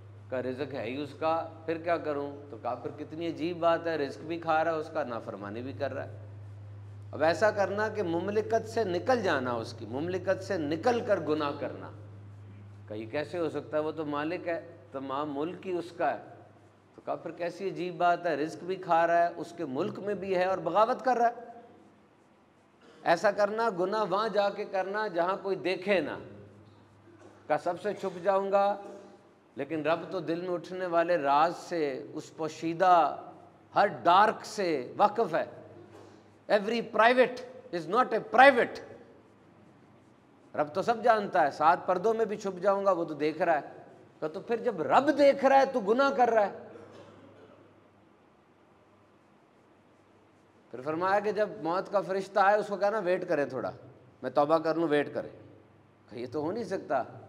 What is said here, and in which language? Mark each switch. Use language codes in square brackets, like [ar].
[ur] کہا رزق ہے ہی اس کا، پھر کیا کروں؟ تو کہا پھر کتنی عجیب بات ہے، رزق بھی کھا رہا ہے اس کا، نافرمانی بھی کر رہا ہے۔ اب ایسا کرنا کہ مملکت سے نکل جانا، اس کی مملکت سے نکل کر گناہ کرنا۔ کہ یہ کیسے ہو سکتا ہے، وہ تو مالک ہے، تمام ملک ہی اس کا ہے۔ تو کہا پھر کیسی عجیب بات ہے، رزق بھی کھا رہا ہے، اس کے ملک میں بھی ہے اور بغاوت کر رہا ہے۔ ایسا کرنا گناہ وہاں جا کے کرنا جہاں کوئی دیکھے نہ، کہ سب سے چھپ جاؤں گا، لیکن رب تو دل میں اٹھنے والے راز سے، اس پوشیدہ ہر ڈارک سے واقف ہے. [en] Every private is not a private. [ur] رب تو سب جانتا ہے، 7 پردوں میں بھی چھپ جاؤں گا وہ تو دیکھ رہا ہے. تو پھر جب رب دیکھ رہا ہے تو گناہ کر رہا ہے. پھر فرمایا کہ جب موت کا فرشتہ آئے اس کو کہنا ویٹ کرے تھوڑا، میں توبہ کر لوں، ویٹ کرے. یہ تو ہو نہیں سکتا.